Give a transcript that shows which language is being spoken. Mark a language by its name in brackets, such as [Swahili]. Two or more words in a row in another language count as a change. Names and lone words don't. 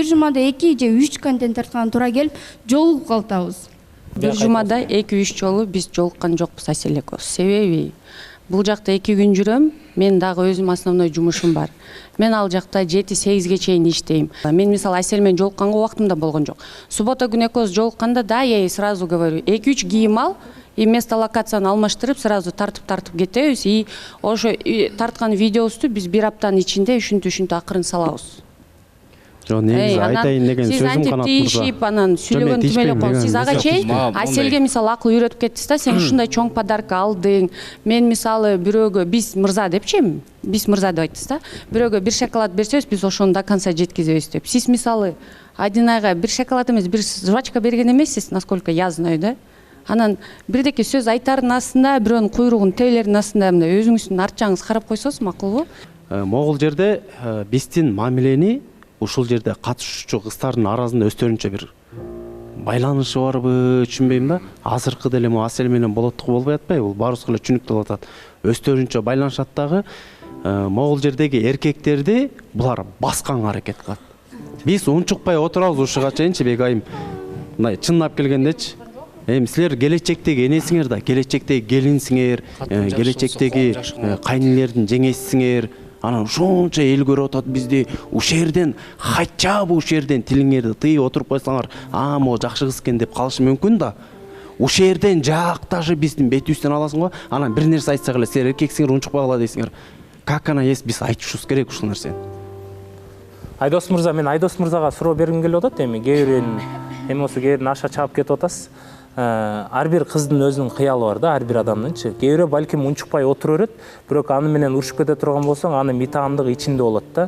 [Kyrgyz] Бир жумада 2 же 3 контент тартканга туура келип, жолугуп калатабыз. бир жумада 2-3 жолу биз жолуккан жокпуз Асель экөөбүз. Себеби бул жакта 2 күн жүрөм, мен дагы өзүм основной жумушум бар. Мен ал жакта 7-8ге чейин иштейм. Мен мисалы Асель менен жолукканга убактым да болгон жок. Суббота күнү экөөбүз жолукканда да [Russian] я ей сразу говорю, [Kyrgyz] 2-3 кийим ал, и место локацияны алмаштырып сразу тартып кетебиз, и ошо тарткан видеобузду биз бир аптанын ичинде ушинтип акырын салабыз. Жо, негизи айтайын деген сөзүм Канат мырза. Сиз антип анан сүйлөгөн түмөлөп коюп, сиз ага чейин Аселге мисалы акыл үйрөтүп кеттиз да, сен ушундай чоң подарка алдың. Мен мисалы бирөөгө биз мырза депчи, биз мырза деп айттыңыз да. Бирөөгө бир шоколад берсебиз, биз ошону [Russian] до конца [Kyrgyz] жеткизебиз деп. Сиз мисалы Адинайга бир шоколад эмес, бир жвачка берген эмессиз, [Russian] насколько я знаю, да? [Kyrgyz] Анан бирдеке сөз айтардын астында, бирөөнүн куйругун тейлердин астында мындай өзүңүздүн арт жагыңыз карап койсоңуз макулбу? Могул жерде биздин мамилени ушул жерде катышуучу кыздардын арасында өздөрүнчө бир байланышы барбы түшүнбөйм да. Азыркы деле Асель менен болоттук болбой атпайбы? Бул баарыбызга эле түшүнүктүү болуп атат. Өздөрүнчө байланышат дагы. Могул жердеги эркектерди булар басканга аракет кылат. Биз унчукпай отурабыз ушуга чейинчи Бегайым. Мындай чынлап келгендечи, силер келечектеги энесиңер да, келечектеги келинсиңер, келечектеги кайнелердин жеңесисиңер. Анан ушунча эл көрүп атат бизди, ушул жерден [Russian] хотя бы [Kyrgyz] ушул жерден тилиңерди тыйып отуруп койсоңар, могу жакшы кыз экен деп калышы мүмкүн да. Ушул жерден жакташы биздин бетибизден аласың го, анан бир нерсе айтсак эле силер эркексиңер, унчукпагыла дейсиңер. [Russian] Как она есть, [Kyrgyz] биз айтышыбыз керек ушул нерсени. Айдос мырза, мен Айдос мырзага суроо бергим келип атат, эми кээ бирин аша чаап кетип атасыз. Ар бир кыздын өзүнүн кыялы бар да, ар бир адамдынчы. Кээ бирөө балким унчукпай отура берет, бирок аны менен урушуп кете турган болсоң, аны митаамдыгы ичинде болот да.